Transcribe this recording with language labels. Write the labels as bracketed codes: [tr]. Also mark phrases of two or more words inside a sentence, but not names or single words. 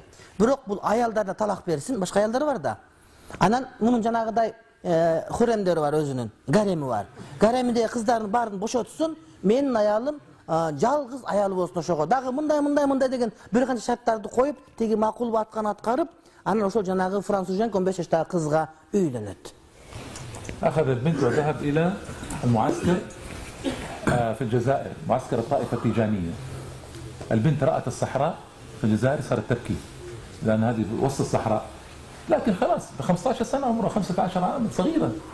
[ky] Бирок бул аялдарына талак берсин, башка аялдар бар да. Анан мунун жанагыдай хуремдери бар, өзүнүн гареми бар. Гареминдеги кыздардын баарын бошотсун, менин аялым жалгыз аялы болсун ошого. Дагы мындай деген бир канча шарттарды коюп, теги макул аткан аткарып, анан ошол жанагы француз 15 жаштагы кызга үйлөнөт. [ar] أخذ البنت وذهب إلى المعسكر في الجزائر، معسكر الطائفة التيجانية. البنت رأت الصحراء في الجزائر صارت تبكي لأن هذه وسط الصحراء، لكن خلاص ب 15 سنة عمرها 15 عام صغيرة.